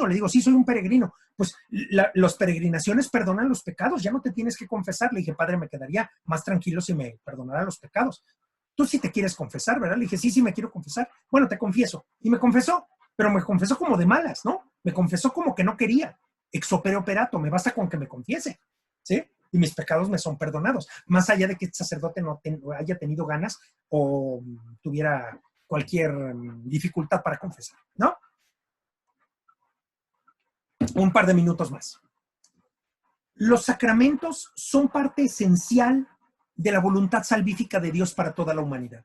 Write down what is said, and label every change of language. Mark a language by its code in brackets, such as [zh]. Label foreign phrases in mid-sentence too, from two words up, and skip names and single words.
[es] Le digo, sí, soy un peregrino. Pues las peregrinaciones perdonan los pecados, ya no te tienes que confesar. Le dije, padre, me quedaría más tranquilo si me perdonara los pecados. Tú sí te quieres confesar, ¿verdad? Le dije, sí, me quiero confesar. Bueno, te confieso. Y me confesó, pero me confesó como de malas, ¿no? Me confesó como que no quería. [la] Ex opere operato, [es] me basta con que me confiese, ¿sí? Y mis pecados me son perdonados, más allá de que el sacerdote no haya tenido ganas o tuviera cualquier dificultad para confesar, ¿no? Un par de minutos más. Los sacramentos son parte esencial de la voluntad salvífica de Dios para toda la humanidad.